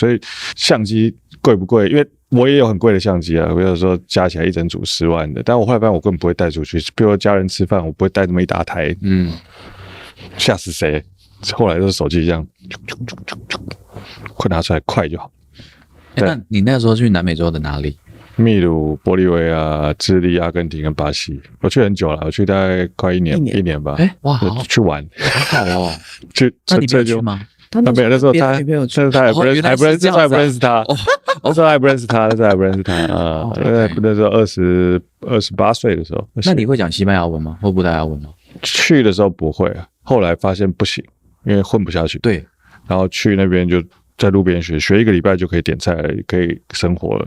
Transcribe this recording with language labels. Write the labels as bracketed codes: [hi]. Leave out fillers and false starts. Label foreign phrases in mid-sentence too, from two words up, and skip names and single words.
[zh] 所以相機貴不貴？因為我也有很貴的相機啊，比如說加起來一整組10萬的，但我後來發現我根本不會帶出去，比如說家人吃飯，我不會帶這麼一大台，嚇死誰？後來都是手機這樣，快拿出來快就好。那你那個時候去南美洲的哪裡？秘魯、玻利維亞、智利、阿根廷跟巴西，我去很久了，我去大概快一年吧。哇，好去玩，好好哦。那你没有去嗎？他没有，那时候他还不認識他，那時候还不認識他啊。那時候28歲的時候。那你會講西班牙文嗎？或葡萄牙文嗎？去的時候不會，後來發現不行，因為混不下去。對，然後去那邊就在路邊學1個禮拜就可以點菜了，可以生活了。